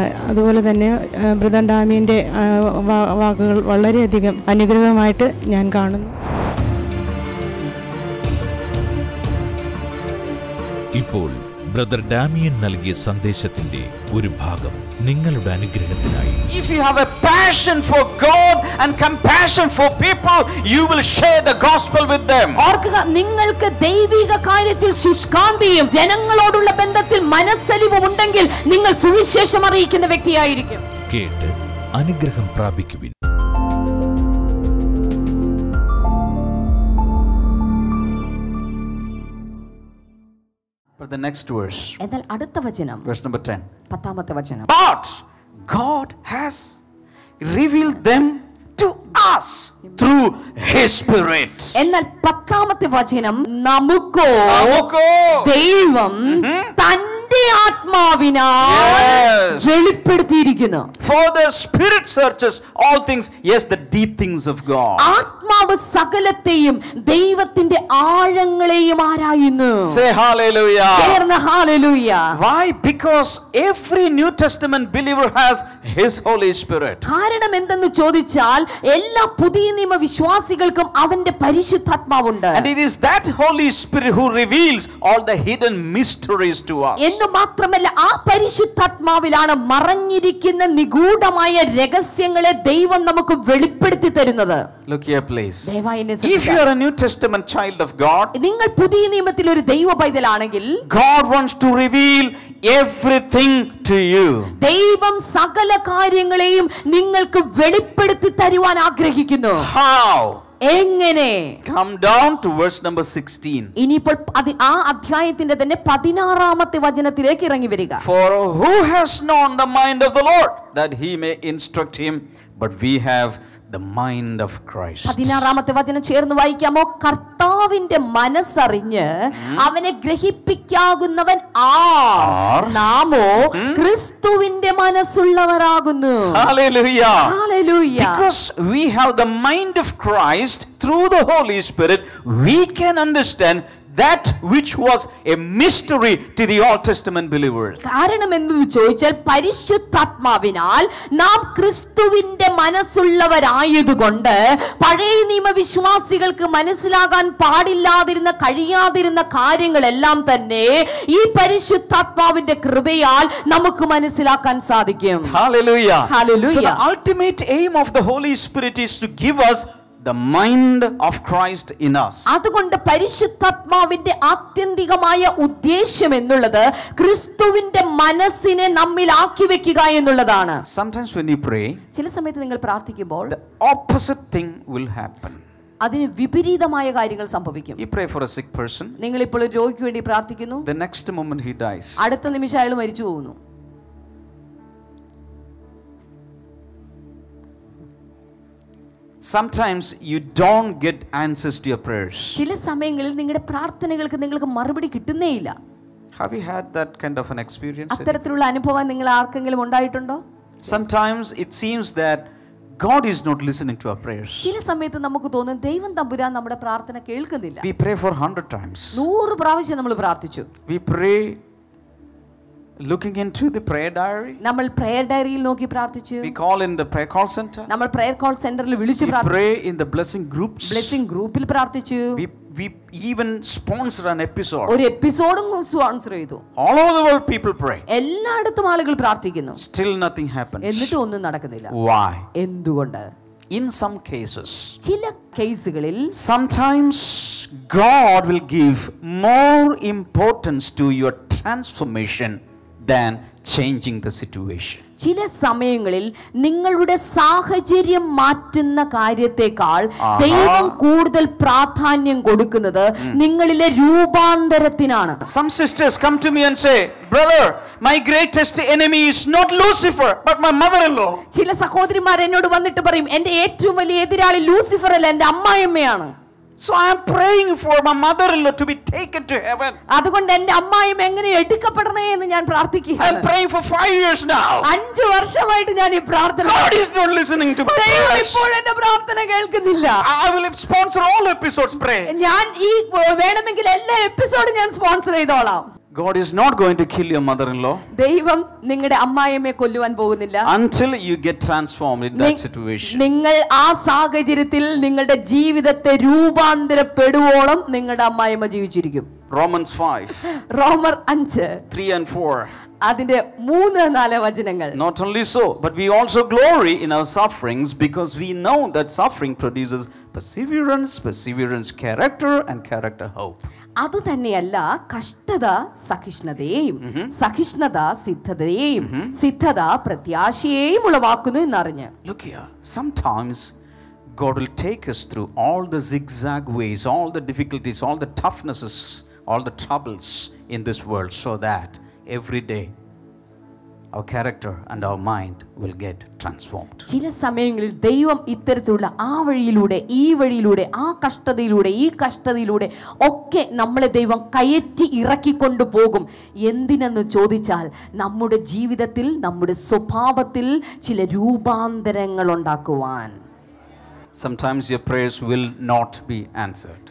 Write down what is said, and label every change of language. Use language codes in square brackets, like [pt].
[ml] അതുപോലെ തന്നെ ബ്രദർ ഡാമിയൻ്റെ വാക്കുകൾ വളരെയധികം അനുഗ്രഹമായിട്ട് ഞാൻ കാണുന്നു. ഇപ്പോൾ ബ്രദർ ഡാമിയൻ നൽകിയ സന്ദേശത്തിന്റെ ഒരു ഭാഗം നിങ്ങളുടെ അനുഗ്രഹത്തിനായി. [en] If you have a passion for God and compassion for people, you will share the gospel with them. [ml] ഓർക്കുക, നിങ്ങൾക്ക് ദൈവിക കാര്യത്തിൽ ശുഷ്കാന്തിയും ജനങ്ങളോടുള്ള ബന്ധത്തിൽ മനസ്സലിവും ഉണ്ടെങ്കിൽ നിങ്ങൾ സുവിശേഷം അറിയിക്കുന്ന വ്യക്തിയായിരിക്കും. കേട്ട് അനുഗ്രഹം പ്രാപിക്കുവിൻ. [en] The next verse. [ml] എന്നാൽ അടുത്ത വചനം, [en] Verse number 10. [ml] 10ാമത്തെ വചനം. [en] But God has revealed them to us through His Spirit. [ml] എന്നാൽ 10ാമത്തെ വചനം, നമുക്കോ ദൈവം തന്റെ ആത്മാവിനാൽ വെളിപ്പെടുത്തിയിരിക്കുന്നു. [en] For the Spirit searches all things, yes, the deep things of God. [ml] ആത്മാവ് സകലത്തെയും ദൈവത്തിന്റെ ആഴങ്ങളെയും ആരായുന്നു. [en] Say hallelujah. [ml] ചേർന്ന് hallelujah. [en] Why? Because every New Testament believer has His Holy Spirit. [ml] കാരണം എന്തെന്ന് ചോദിച്ചാൽ എല്ലാ പുതിയ നിയമ വിശ്വാസികൾക്കും അവന്റെ പരിശുദ്ധാത്മാവുണ്ട്. [en] And it is that Holy Spirit who reveals all the hidden mysteries to us. [ml] എന്ന് മാത്രമല്ല, ആ പരിശുദ്ധാത്മാവിലാണ് മറഞ്ഞിരിക്കുന്ന നിഗൂഢമായ രഹസ്യങ്ങളെ ദൈവം നമുക്ക് വെളിപ്പെടുത്തി തരുന്നത്. [en] Look here, please. If you are a New Testament child of God, [ml] നിങ്ങൾ പുതിയ നിയമത്തിൽ ഒരു ദൈവ പൈതലാണെങ്കിൽ, [en] God wants to reveal everything to you. [ml] ദൈവം സകല കാര്യങ്ങളെയും നിങ്ങൾക്ക് വെളിപ്പെടുത്തി തരുവാൻ ആഗ്രഹിക്കുന്നു. [en] How? [ml] എങ്ങനെ? [en] Come down to verse number 16. [ml] ഇനിയിപ്പോൾ ആ അധ്യായത്തിന്റെ തന്നെ 16ാമത്തെ വചനത്തിലേക്ക് ഇറങ്ങി വരിക. [en] For who has known the mind of the Lord that he may instruct him, but we have the mind of Christ. [ml] 16ാമത്തെ വചനം ചേർന്ന് വായിക്കാമോ? കർത്താവിന്റെ മനസ്സറിഞ്ഞ് അവനെ ഗ്രഹിപ്പിക്കാകുന്നവൻ ആർ, നാമോ ക്രിസ്തുവിന്റെ മനസ്സുള്ളവരാകുന്നു. [en] Hallelujah. Hallelujah. Because we have the mind of Christ through the Holy Spirit, we can understand that which was a mystery to the Old Testament believers. [ml] കാരണം എന്തെന്ന് ചോദിച്ചാൽ പരിശുദ്ധാത്മാവിനാൽ നാം ക്രിസ്തുവിന്റെ മനസ്സുള്ളവരായതുകൊണ്ട് പഴയ നിയമ വിശ്വാസികൾക്ക് മനസ്സിലാകാൻ പാടില്ലാതിരുന്ന കഴിയാതിരുന്ന കാര്യങ്ങളെല്ലാം തന്നെ ഈ പരിശുദ്ധാത്മാവിന്റെ കൃപയാൽ നമുക്ക് മനസ്സിലാക്കാൻ സാധിക്കും. [en] Hallelujah. Hallelujah. So the ultimate aim of the Holy Spirit is to give us the mind of Christ in us. [ml] അതുകൊണ്ട് പരിശുദ്ധാത്മാവിന്റെ ആത്യന്തികമായ ഉദ്ദേശം എന്നുള്ളത് ക്രിസ്തുവിന്റെ മനസ്സിനെ നമ്മിൽ ആക്കി വെക്കുക എന്നുള്ളതാണ്. [en] Sometimes when you pray, [ml] ചില സമയത്ത് നിങ്ങൾ പ്രാർത്ഥിക്കുമ്പോൾ [en] the opposite thing will happen. [ml] അതിന് വിപരീതമായ കാര്യങ്ങൾ സംഭവിക്കും. [en] You pray for a sick person. [ml] നിങ്ങൾ ഇപ്പോൾ ഒരു രോഗിക്ക് വേണ്ടി പ്രാർത്ഥിക്കുന്നു. [en] The next moment he dies. [ml] അടുത്ത നിമിഷം അയാൾ മരിച്ചു പോകുന്നു. [en] Sometimes you don't get answers to your prayers. [ml] ചില സമയങ്ങളിൽ നിങ്ങളുടെ പ്രാർത്ഥനകൾക്ക് നിങ്ങൾക്ക് മറുപടി കിട്ടുന്നേയില്ല. [en] Have you had that kind of an experience? [ml] അത്തരത്തിലുള്ള അനുഭവം നിങ്ങൾ ആർക്കെങ്കിലും ഉണ്ടായിട്ടുണ്ടോ? [en] Sometimes it seems that God is not listening to our prayers. [ml] ചില സമയത്ത് നമുക്ക് തോന്നും ദൈവം തമ്പുരാൻ നമ്മുടെ പ്രാർത്ഥന കേൾക്കുന്നില്ല. [en] We pray for 100 times. [ml] 100 പ്രാവശ്യം നമ്മൾ പ്രാർത്ഥിച്ചു. [en] We pray looking into the prayer diary. [ml] നമ്മൾ prayer diaryയിൽ നോക്കി പ്രാർത്ഥിച്ചു. [en] We call in the prayer call center. [ml] നമ്മൾ prayer call centerൽ വിളിച്ചു [en] We [ml] പ്രാർത്ഥിച്ചു. [en] pray in the blessing groups. [ml] blessing ഗ്രൂപ്പിൽ പ്രാർത്ഥിച്ചു. [en] We even sponsor an episode. [ml] ഒരു എപ്പിസോഡും സ്പോൺസർ ചെയ്തു. [en] All over the world people pray. [ml] എല്ലായിടത്തും ആളുകൾ പ്രാർത്ഥിക്കുന്നു. [en] Still nothing happens. [ml] എന്നിട്ടും ഒന്നും നടക്കുന്നില്ല. [en] Why? [ml] എന്തുകൊണ്ട്? [en] In some cases, [ml] ചില കേസുകളിൽ [en] sometimes God will give more importance to your transformation than changing the situation. [ml] ചില സമയങ്ങളിൽ നിങ്ങളുടെ സാഹചര്യം മാറ്റുന്ന കാര്യത്തെക്കാൾ ദൈവം കൂടുതൽ പ്രാധാന്യം കൊടുക്കുന്നത് നിങ്ങളിലെ രൂപാന്തരത്തിനാണ്. [en] Some sisters come to me and say, brother, my greatest enemy is not Lucifer but my mother-in-law. [ml] ചില സഹോദരിമാർ എന്നോട് വന്നിട്ട് പറയും എൻ്റെ ഏറ്റവും വലിയ എതിരാളി ലൂസിഫർ അല്ല എൻ്റെ അമ്മായിയമ്മയാണ്. [en] So I am praying for my mother-in-law to be taken to heaven. [ml] അതുകൊണ്ട് എൻ്റെ അമ്മായിയമ്മ എങ്ങനെ എടുക്കപ്പെടണേ എന്ന് ഞാൻ പ്രാർത്ഥിക്കുകയാണ്. [en] I am praying for 5 years now. [ml] 5 വർഷമായിട്ട് ഞാൻ ഈ പ്രാർത്ഥന. [en] God is not listening to my [ml] ദൈവം [en] prayers. [ml] ഇപ്പോൾ എൻ്റെ പ്രാർത്ഥന കേൾക്കുന്നില്ല. [en] I will sponsor all episodes pray. [ml] ഞാൻ ഈ വേണമെങ്കിൽ എല്ലാ എപ്പിസോഡും ഞാൻ സ്പോൺസർ ചെയ്തോളാം. [en] God is not going to kill your mother-in-law [ml] ദൈവം നിങ്ങളുടെ അമ്മായിയമ്മയെ കൊല്ലുവാൻ പോകുന്നില്ല [en] until you get transformed in that situation. [ml] നിങ്ങൾ ആ സാഹചര്യത്തിൽ നിങ്ങളുടെ ജീവിതത്തെ രൂപാന്തരപ്പെടുവോളം നിങ്ങളുടെ അമ്മായിയമ്മ ജീവിച്ചിരിക്കും. [en] Romans 5, [ml] റോമർ 5 [en] 3 and 4. [ml] അതിന്റെ 3-4 വചനങ്ങൾ. [en] Not only so, but we also glory in our sufferings because we know that suffering produces perseverance, perseverance character, and character hope. [ml] അതുതന്നെയല്ല കഷ്ടത സഹിഷ്ണുതയെയും സഹിഷ്ണുത സിദ്ധതയെയും സിദ്ധത പ്രത്യാശയെയും ഉളവാക്കുന്നു എന്നറിഞ്ഞ്. [en] Look here, sometimes God will take us through all the zigzag ways, all the difficulties, all the toughnesses, all the troubles in this world so that every day our character and our mind will get transformed. [ml] ചില സമയങ്ങളിൽ ദൈവം ഇത്തരത്തിലുള്ള ആ വഴിയിലൂടെ ഈ വഴിയിലൂടെ ആ കഷ്ടതയിലൂടെ ഈ കഷ്ടതയിലൂടെ ഒക്കെ നമ്മളെ ദൈവം കയറ്റി ഇറക്കിക്കൊണ്ടു പോകും. എന്തിനെന്ന് ചോദിച്ചാൽ നമ്മുടെ ജീവിതത്തിൽ നമ്മുടെ സ്വഭാവത്തിൽ ചില രൂപാന്തരങ്ങൾ ഉണ്ടാക്കുവാൻ. [en] Sometimes your prayers will not be answered